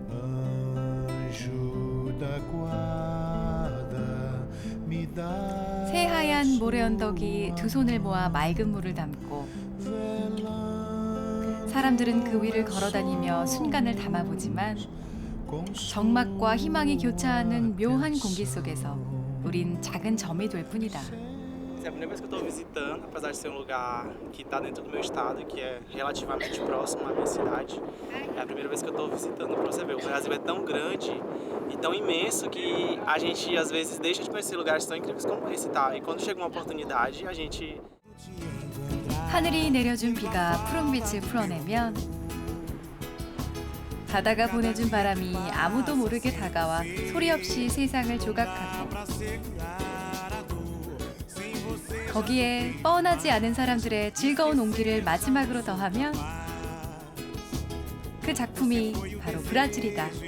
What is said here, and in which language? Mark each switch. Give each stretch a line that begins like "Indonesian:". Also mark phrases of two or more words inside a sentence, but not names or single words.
Korean: 새하얀 모래 언덕이 두 손을 모아 맑은 물을 담고 사람들은 그 위를 걸어다니며 순간을 담아보지만 적막과 희망이 교차하는 묘한 공기 속에서 우린 작은 점이 될 뿐이다.
Portuguese: Essa é a primeira vez que eu estou visitando, apesar de ser um lugar que está dentro do meu estado e que é relativamente próximo à minha cidade. É a primeira vez que eu estou visitando para você ver. O Brasil é tão grande e tão imenso que a gente às vezes deixa de conhecer lugares tão incríveis como esse, tá? E quando chega uma oportunidade, a gente...
Korean: 하늘이 내려준 비가 푸른 빛을 풀어내면 바다가 보내준 바람이 아무도 모르게 다가와 소리 없이 세상을 조각하고 거기에 뻔하지 않은 사람들의 즐거운 온기를 마지막으로 더하면 그 작품이 바로 브라질이다.